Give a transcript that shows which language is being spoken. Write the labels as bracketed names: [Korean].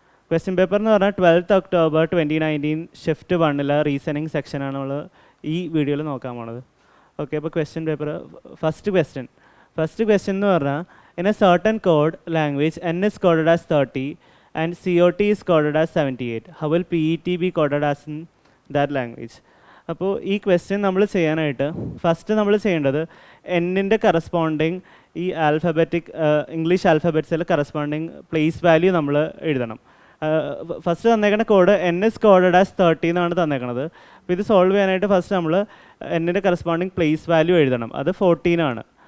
[Malayalam] Question paper എന്ന് പറഞ്ഞാൽ 12th October 2019 shift 1 reasoning സെക്ഷനാണ് നമ്മൾ ഈ വീഡിയോയിൽ നോക്കാൻ പോണത്. ഓക്കെ, അപ്പോൾ ക്വസ്റ്റ്യൻ പേപ്പർ ഫസ്റ്റ് ക്വസ്റ്റ്യൻ എന്ന് പറഞ്ഞാൽ [English] In a certain code language n is coded as 30 and COT is coded as 78. How will PET be coded as in that language? [Malayalam] അപ്പോൾ ഈ ക്വസ്റ്റ്യൻ നമ്മൾ ചെയ്യാനായിട്ട് ഫസ്റ്റ് നമ്മൾ ചെയ്യേണ്ടത് എന്നിൻ്റെ കറസ്പോണ്ടിങ് ഈ ഇംഗ്ലീഷ് ആൽഫബറ്റ്സിൽ കറസ്പോണ്ടിങ് പ്ലേസ് വാല്യൂ നമ്മൾ എഴുതണം. First തന്നേക്കുന്ന code [English] n is coded as 30 [Malayalam] എന്നാണ് തന്നേക്കണത്. അപ്പോൾ ഇത് സോൾവ് ചെയ്യാനായിട്ട് ഫസ്റ്റ് നമ്മൾ എന്നിൻ്റെ കറസ്പോണ്ടിങ് പ്ലേസ് വാല്യൂ എഴുതണം. അത് 14 ആണ്.